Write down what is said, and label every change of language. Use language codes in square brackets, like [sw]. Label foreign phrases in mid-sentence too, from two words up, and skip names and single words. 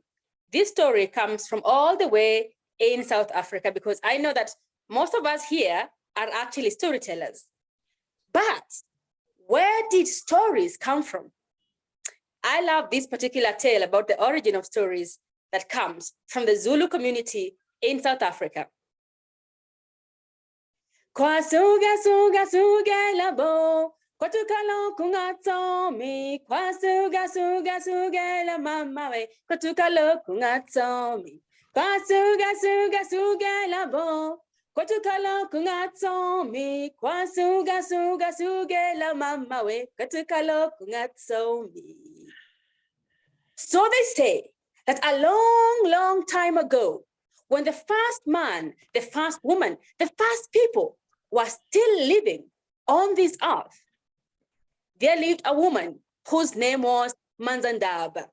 [en] This story comes from all the way in South Africa, because I know that most of us here are actually storytellers. But where did stories come from? I love this particular tale about the origin of stories that comes from the Zulu community in South Africa. [zu] Kwasuga suga suga labo, kwatukalo kungatomi. Kwasuga suga suga la mama we, kwatukalo kungatomi. Kwasuga suga suga labo, kwatukalo kungatomi. Kwasuga suga suga la mama we, kwatukalo kungatomi. [en] So they say that a long time ago, when the first man, the first woman, the first people were still living on this earth, there lived a woman whose name was Manzandaba.